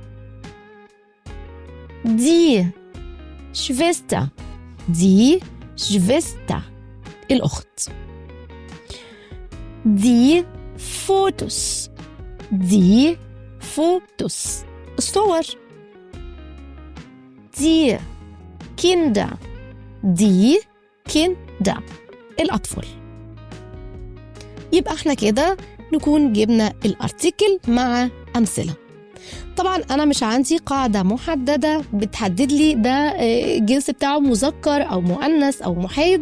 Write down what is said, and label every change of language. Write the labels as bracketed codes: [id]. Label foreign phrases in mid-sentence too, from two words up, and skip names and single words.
[de] die Schwester الأخت، die Fotos الصور، die Kinder الأطفال. [ar] يبقى احنا كده نكون جبنا الارتيكل مع أمثلة. طبعا أنا مش عندي قاعدة محددة بتحدد لي ده الجنس بتاعه مذكر أو مؤنث أو محايد.